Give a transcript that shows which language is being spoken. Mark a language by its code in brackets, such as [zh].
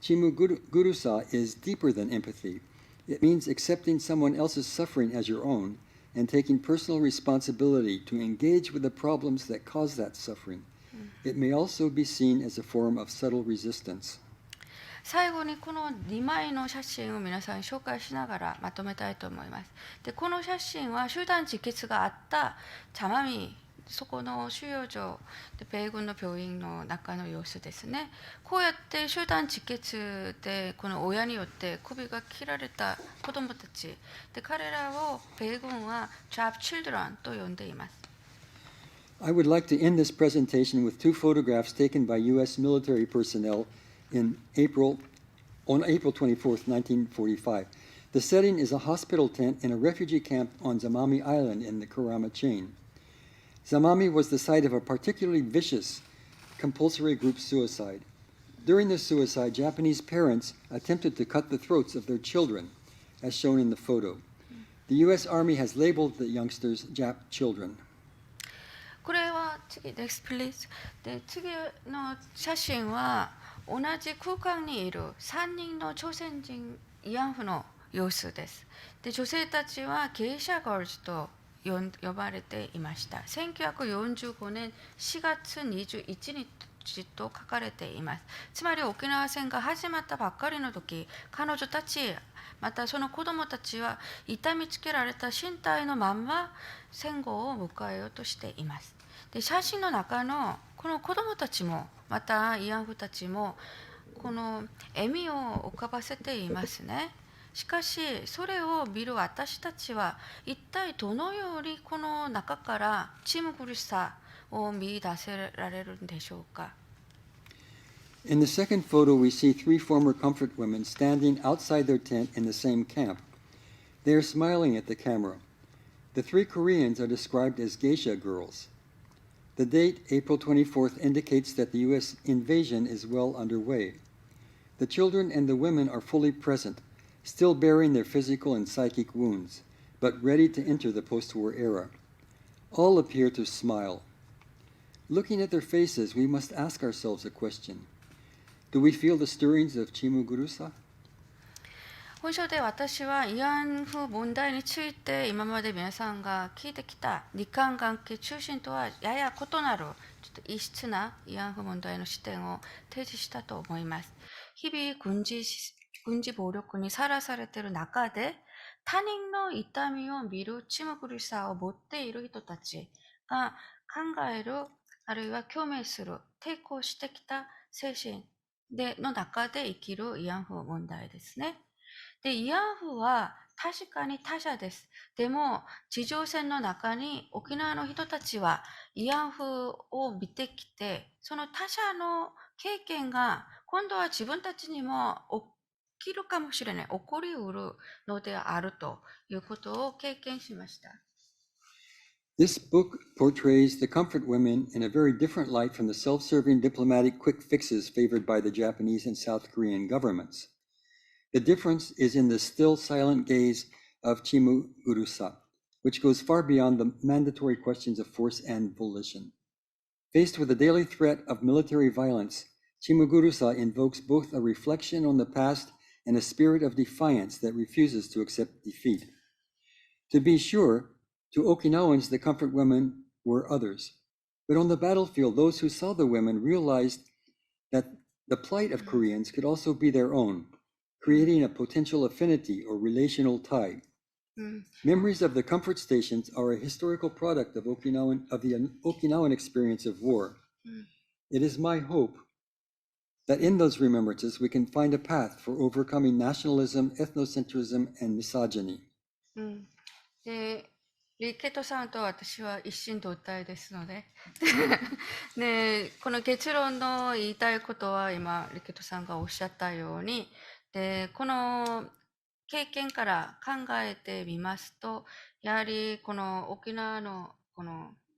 [en] Chimugurusa is deeper than empathy. It means accepting someone else's suffering as your own and taking personal responsibility to engage with the problems that cause that suffering. It may also be seen as a form of subtle resistance. [ja] 最後にこの2枚の写真を皆さんに紹介しながらまとめたいと思います。で、この写真は集団自決があった茶まみ、そこの収容所で米軍の病院の中の様子ですね。こうやって集団自決でこの親によって首が切られた子どもたちで、彼らを米軍は [en] trapped children [ja] と呼んでいます。 [en] I would like to end this presentation with 2 photographs taken by U.S. military personnel in April on April 24th, 1945. The setting is a hospital tent in a refugee camp on Zamami Island in the Kurama chain. Zamami was the site of a particularly vicious compulsory group suicide. During the suicide, Japanese parents attempted to cut the throats of their children, as shown in the photo. The U.S. Army has labeled the youngsters Jap children. [ja] これは次です、 [en] please。 [ja] で、次の写真は同じ空間にいる3人の朝鮮人慰安婦の様子です。で、女性たちはゲイシャガールズと呼ばれていました。 1945年4月21日と書かれています。つまり沖縄戦が始まったばっかりの時、彼女たちまたその子供たちは痛みつけられた身体のまんま戦後を迎えようとしています。で、写真の中のこの子供たちもまた慰安婦たちもこの笑みを浮かばせていますね。しかしそれを見る私たちは一体どのようにこの中からチム苦しさを見出せられるんでしょうか。 [en] In the second photo, we see three former comfort women standing outside their tent in the same camp. They are smiling at the camera. The three Koreans are described as geisha girls. The date, April 24th, indicates that the U.S. invasion is well underway. The children and the women are fully present, still bearing their physical and psychic wounds, but ready to enter the post-war era. All appear to smile. Looking at their faces, we must ask ourselves a question. Do we feel the stirrings of Chimugurusa? [ja] 本書で私は慰安婦問題について今まで皆さんが聞いてきた日韓関係中心とはやや異なるちょっと異質な慰安婦問題の視点を提示したと思います。日々軍事暴力にさらされている中で他人の痛みを見るチム苦しさを持っている人たちが考えるあるいは共鳴する抵抗してきた精神の中で生きる慰安婦問題ですね。で、慰安婦は確かに他者です。でも、地上戦の中に沖縄の人たちは慰安婦を見てきて、その他者の経験が今度は自分たちにも起きるかもしれない、起こりうるのであるということを経験しました。 [en] This book portrays the comfort women in a very different light from the self-serving diplomatic quick fixes favored by the Japanese and South Korean governments. The difference is in the still silent gaze of Chimugurusa, which goes far beyond the mandatory questions of force and volition. Faced with the daily threat of military violence, Chimugurusa invokes both a reflection on the past and a spirit of defiance that refuses to accept defeat. To be sure, to Okinawans, the comfort women were others. But on the battlefield, those who saw the women realized that the plight of Koreans could also be their own, creating a potential affinity or relational tie. Memories of the comfort stations are a historical product of the Okinawan experience of war. It is my hope that in those remembrances we can find a path for overcoming nationalism, ethnocentrism, and misogyny. [ja] リケトさんと私は一心同体ですのでで、この結論の言いたいことは今リケトさんがおっしゃったように、でこの経験から考えてみますと、やはりこの沖縄のこの